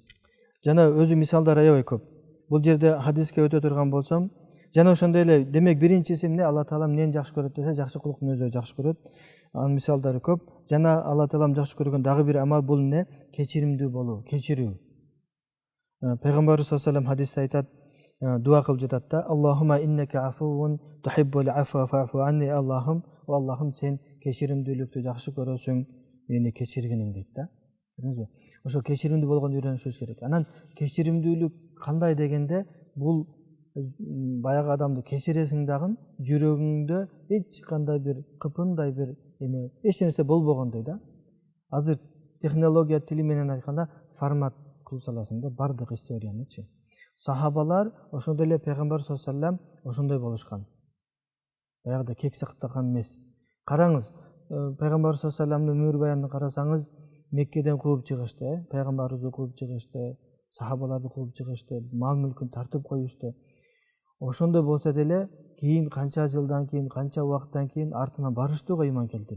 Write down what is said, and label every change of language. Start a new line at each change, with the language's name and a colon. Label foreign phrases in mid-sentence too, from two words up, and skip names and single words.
Kyrgyz: Жана өзү мисалдар аябай көп. Бул жерде хадиске өтө турган болсом, жана ошондой эле, демек биринчиси эмне? Алла Таалам эмнени жакшы көрөт десе, жакшы кулук мүнөздөрдү жакшы көрөт. Анын мисалдары көп. Жана Алла Таалам жакшы көргөн дагы бир амал бул эмне? Кечиримдүү болуу, кечирүү. Пайгамбарыбыз
Arabic: صلى الله عليه
Kyrgyz: хадисте айтат, дуа кылып жатат да:
Arabic: اللهم إنك عفو تحب العفو فاعف عني.
Kyrgyz: Аллахым, сен кечиримдүүлүктү жакшы көрөсүң, мени кечиргиниң дейт да. Ошо кечиримдүү болгонду үйрөнүшүбүз керек. Анан кечиримдүүлүк кандай дегенде, бул баягы адамды кечиресиң дагы жүрөгүңдө эч кандай бир кыпындай бир эме, эч нерсе болбогондой да. Азыр технология тили менен айтканда формат кылып саласың да бардык историянычы. Сахабалар ошондой эле пайгамбар
Arabic: صلى الله عليه وسلم
Kyrgyz: ошондой болушкан. Баягыда кексактаган эмес. Караңыз, пайгамбар
Arabic: صلى الله عليه وسلم
Kyrgyz: өмүр баянын карасаңыз, Меккеден кууп чыгышты, пайгамбарыбызды кууп чыгышты, сахабаларды кууп чыгышты, мал мүлкүн тартып коюшту. ошондой болсо деле кийин канча жылдан кийин, канча убакыттан кийин артынан барышты го ыйман келтирип.